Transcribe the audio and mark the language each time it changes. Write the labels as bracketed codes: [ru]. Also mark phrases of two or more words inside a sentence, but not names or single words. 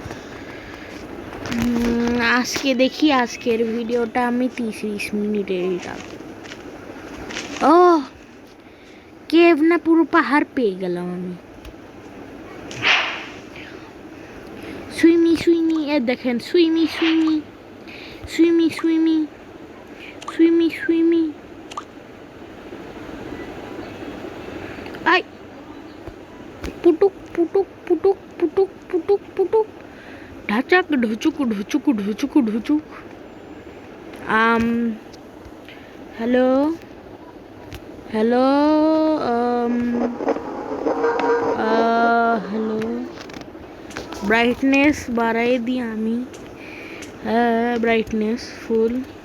[bn] আজকে দেখি, আজকের ভিডিওটা আমি 30 মিনিটের রাখবো। ও কেভ না, পুরো পাহাড় পেয়ে গেলাম আমি। সুইমি সুইমি, এ দেখেন, সুইমি সুইমি সুইমি সুইমি সুইমি সুইমি। আই পুটুক পুটুক পুটুক পুটুক পুটুক পুটুক। ঢা ঢাচাক ঢুচুক ঢুচুক ঢুচুক ঢুচুক। হ্যালো হ্যালো হ্যালো, ব্রাইটনেস বাড়াই দিই আমি। [en] হ্যাঁ, brightness full.